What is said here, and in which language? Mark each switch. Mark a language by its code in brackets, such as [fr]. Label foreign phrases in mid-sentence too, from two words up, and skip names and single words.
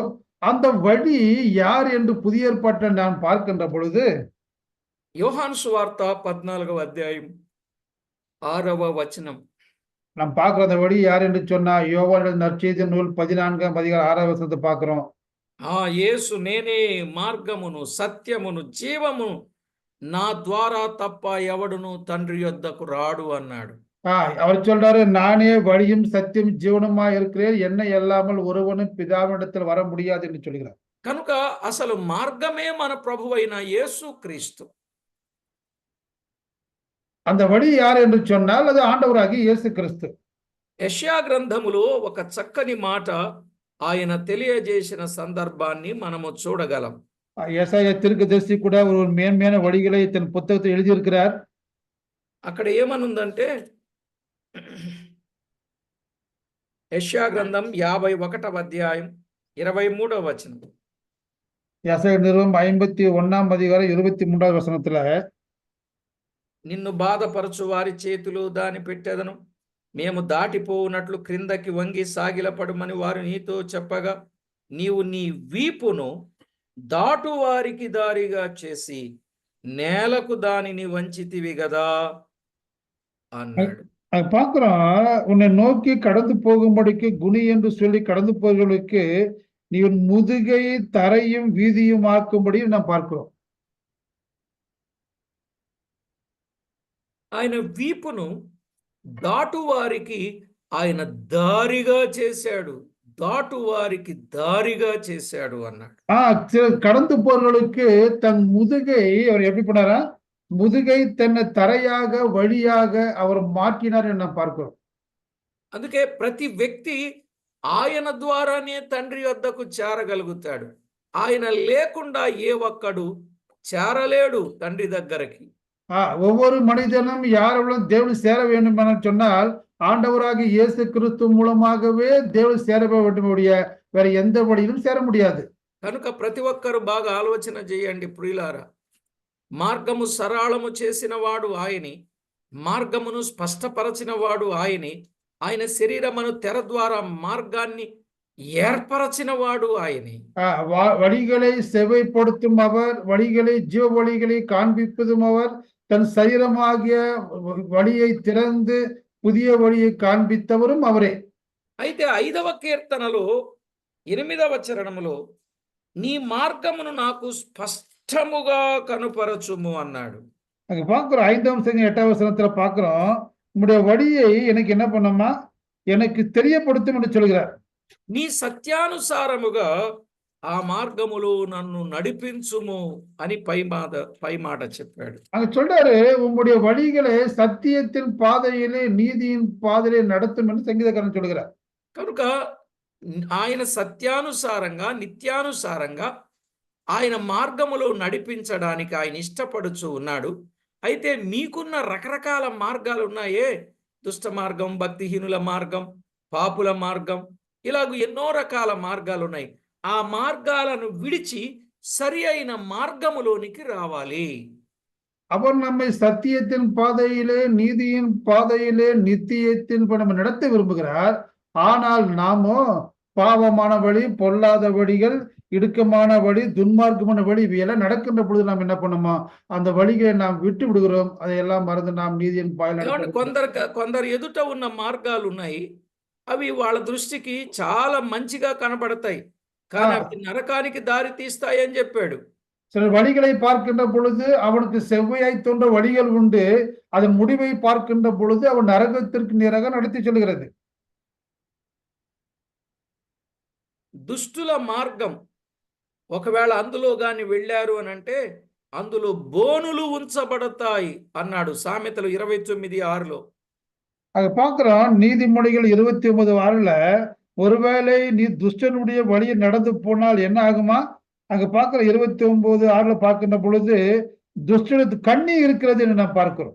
[ta] அந்த வழி யார் என்று புதிய ஏற்பாட்டில் நாம் பார்க்கின்ற பொழுது [te] యోహాను సువార్త 14వ అధ్యాయం 6వ వచనం. [ta] நாம் பார்க்கிற அந்த வழி யார் என்று சொன்னா யோவான் நற்செய்தி நூல் 14ஆம் அதிகாரம் 6வது வசனத்தை பார்க்கிறோம். [te] యేసు నేనే మార్గమును సత్యమును జీవమును, నా ద్వారా తప్ప ఎవడును తండ్రి యొద్దకు రాడు అన్నాడు. [ta] அவர் சொல்றாரு, நானே வழியும் சத்தியம் ஜீவனுமா இருக்கிறேன், என்னை அல்லாமல் ஒருவனும் பிதாவினிடத்தில் வர முடியாது என்று சொல்கிறார். [te] కనుక అసలు మార్గమే మన ప్రభువైన యేసుక్రీస్తు. [ta] அந்த வழி யார் என்று சொன்னால் அது ஆண்டவராகிய இயேசு கிறிஸ்து. [te] యెషయా గ్రంథములో ఒక చక్కని మాట ఆయన తెలియజేసిన సందర్భాన్ని మనము చూడగలం. [ta] ஏசாயா தீர்க்கதரிசி கூட ஒரு மேன்மையான வழிகளை தன் புத்தகத்தில் எழுதியிருக்கிறார். [te] అక్కడ ఏమనుందంటే, యెషయా గ్రంథం 51వ అధ్యాయం 23వ వచనం. [ta] ஏசாயா நிருபம் 51ஆம் அதிகாரம் 23வது வசனத்துல, [te] నిన్ను బాధపరచు వారి చేతిలో దాని పెట్టెదను, మేము దాటిపోవునట్లు క్రిందకి వంగి సాగిలపడమని వారు నీతో చెప్పగా, నీవు నీ వీపును దాటు వారికి దారిగా చేసి నేలకు దానిని వంచితివి గదా అన్నాడు. [ta] பார்க்கிறோம், உன்னை நோக்கி கடந்து போகும்படிக்கு குனி என்று சொல்லி கடந்து போகிறவர்களுக்கு நீ உன் முதுகை தரையும் வீதியும் ஆக்கும்படி நாம் பார்க்கிறோம். [te] ఆయన వీపును దాటు వారికి ఆయన దారిగా చేశాడు, దాటు వారికి దారిగా చేశాడు అన్నాడు. [ta] கடந்து போறவர்களுக்கு தன் முதுகை அவர் எப்படி பண்ணாரா? முதுகை தன்னை தரையாக வழியாக அவர் மாற்றினார் என்று நாம் பார்க்கிறோம். [te] అందుకే ప్రతి వ్యక్తి ఆయన ద్వారానే తండ్రి వద్దకు చేరగలుగుతాడు. ఆయన లేకుండా ఏ ఒక్కడు చేరలేడు తండ్రి దగ్గరికి. [ta] ஒவ்வொரு மனிதனும் யாரெல்லாம் தேவனை சேர வேண்டும் என சொன்னால் ஆண்டவராகிய இயேசு கிறிஸ்து மூலமாகவே தேவனை சேர வேண்டும் ஒழிய வேற எந்த வழியிலும் சேர முடியாது. [te] కనుక ప్రతి ఒక్కరు బాగా ఆలోచన చేయండి ప్రియులారా. మార్గము సరళము చేసిన వాడు ఆయనే, మార్గమును స్పష్టపరచిన వాడు ఆయనే, ఆయన శరీరమును తెర ద్వారా మార్గాన్ని ఏర్పరచిన వాడు ఆయనే. [ta] வழிகளை செவைப்படுத்தும் அவர், வழிகளை ஜீவ வழிகளை காண்பிப்பதும் அவர், தன் சரீரமாகிய வழியை திறந்து புதிய வழியை காண்பித்தவரும் அவரே. [te] అయితే 5వ కీర్తనలో 8వ చరణములో నీ మార్గమును నాకు స్పష్టముగా కనుపరచుము అన్నాడు. [ta] அங்க பார்க்கிறோம் 5ஆம் சங்கீதம் 8ஆம் வசனத்துல பார்க்கிறோம், உம்முடைய வழியை எனக்கு என்ன பண்ணுமா, எனக்கு தெரியப்படுத்தும் என்று சொல்கிறார். [te] నీ సత్యానుసారముగా ఆ మార్గములో నన్ను నడిపించుము అని పై మాట చెప్పాడు. [ta] அங்க சொல்றாரு, உம்முடைய வழிகளை சத்தியத்தின் பாதையிலே நீதியின் பாதையிலே நடத்தும் என்று சங்கீதக்காரன் சொல்கிறார். [te] కనుక ఆయన సత్యానుసారంగా నిత్యానుసారంగా ఆయన మార్గములో నడిపించడానికి ఆయన ఇష్టపడుచు ఉన్నాడు. అయితే మీకున్న రకరకాల మార్గాలు ఉన్నాయే, దుష్ట మార్గం, భక్తిహీనుల మార్గం, పాపుల మార్గం, ఇలాగ ఎన్నో రకాల మార్గాలు ఉన్నాయి. ఆ మార్గాలను విడిచి సరి అయిన మార్గములోనికి రావాలి. [ta] அவர் நம்மை சத்தியத்தின் பாதையிலே நீதியின் பாதையிலே நித்தியத்தின் நம்ம நடத்த விரும்புகிறார். ஆனால் நாமோ பாவமான வழி, பொல்லாத வழிகள், இடுக்கமான வழி, துன்மார்க்கமான வழி இவையெல்லாம் நடக்கின்ற பொழுது நாம் என்ன பண்ணுமோ அந்த வழிகளை நாம் விட்டு விடுகிறோம். அதையெல்லாம் மறந்து நாம் நீதியின் பாதையில் [te] కొందరు ఎదుట ఉన్న మార్గాలు ఉన్నాయి. అవి వాళ్ళ దృష్టికి చాలా మంచిగా కనబడతాయి, కానీ అవి నరకానికి దారి తీస్తాయి అని చెప్పాడు. [ta] சில வழிகளை பார்க்கின்ற பொழுது அவனுக்கு செவ்வையாய் தோன்ற வழிகள் உண்டு. அதன் முடிவை பார்க்கின்ற பொழுது அவன் நரகத்திற்கு நேராக நடத்தி செல்கிறது. [te] దుష్టుల మార్గం ఒకవేళ అందులో గాని వెళ్ళారు అని అంటే అందులో బోనులు ఉంచబడతాయి అన్నాడు సామెతలు 29:6లో. [ta] அங்க பார்க்கிறோம் நீதிமொழிகள் 29:6ல, ஒருவேளை நீ துஷ்டனுடைய வழியை நடந்து போனால் என்ன ஆகுமா, அங்க பார்க்கிற 29:6ல பார்க்கின்ற பொழுது துஷ்டனுக்கு கண்ணி இருக்கிறது என்று நாம் பார்க்கிறோம்.